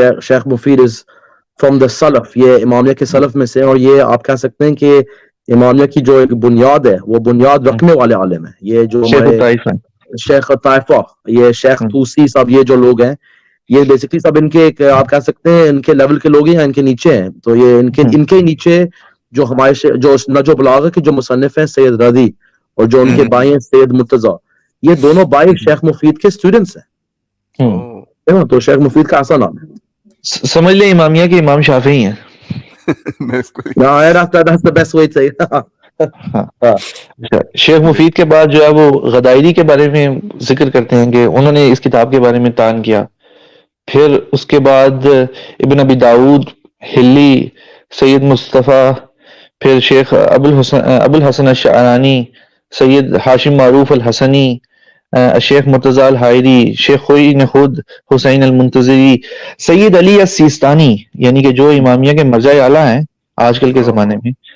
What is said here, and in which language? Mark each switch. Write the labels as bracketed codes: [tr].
[ur] شیخ مفید [en] is from the [ur] سلف، یہ امامیہ کے سلف میں سے، اور یہ آپ کہہ سکتے ہیں کہ امامیہ کی جو ایک بنیاد ہے وہ بنیاد رکھنے والے عالم ہیں، یہ جو ہمارے شیخ طائفہ، یہ شیخ توسی صاحب، یہ جو لوگ ہیں یہ بیسکلی سب ان کے آپ کہہ سکتے ہیں ان کے لیول کے لوگ ہیں، ان کے نیچے ہیں، تو یہ ان کے نیچے جو ہمارے جو نجو بلاغہ کے جو مصنف ہیں سید رضی، اور جو ان کے بھائی ہیں سید مرتضیٰ، یہ دونوں بھائی شیخ مفید کے اسٹوڈنٹس ہیں، تو شیخ مفید کا ایسا نام ہے، سمجھ لیں امامیہ کے امام شافعی ہیں۔ [en] No, that's the best way to say it. [ur] ہاں شیخ مفید کے بعد جو ہے وہ غدائری کے بارے میں ذکر کرتے ہیں کہ انہوں نے اس کتاب کے بارے میں تان کیا. پھر اس کے بعد ابن ابی داود، ہلی، سید مصطفیٰ، پھر شیخ ابو الحسن الشعرانی، سید ہاشم معروف الحسنی، شیخ مرتضی الحائری، شیخ خوئی نے خود، حسین المنتظری، سید علی السیستانی، یعنی کہ جو امامیہ کے مرجع اعلیٰ ہیں آج کل کے زمانے میں.